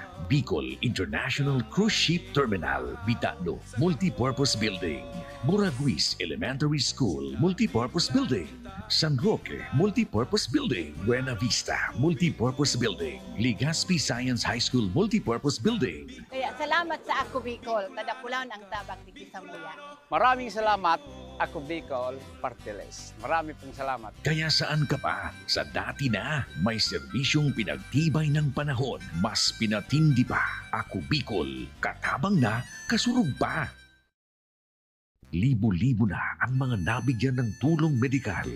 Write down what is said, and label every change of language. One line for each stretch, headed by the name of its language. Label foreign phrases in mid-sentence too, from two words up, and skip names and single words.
Filipino: Bicol International Cruise Ship Terminal, Bitano, Multipurpose Building. Buraguis Elementary School, Multipurpose Building. San Roque, Multipurpose Building. Buena Vista, Multipurpose Building. Legazpi Science High School, Multipurpose Building. Kaya salamat sa Ako Bicol, tadapulan ang tabak ni Kisamuya. Maraming salamat, Ako Bicol Party List. Marami pong salamat. Kaya saan ka pa? Sa dati na, may serbisyong pinagtibay ng panahon. Mas pinatindi pa.
Bikol: Ako Bicol, katabang na, kasurog pa.
Filipino: Libo-libo na ang mga nabigyan ng tulong medikal.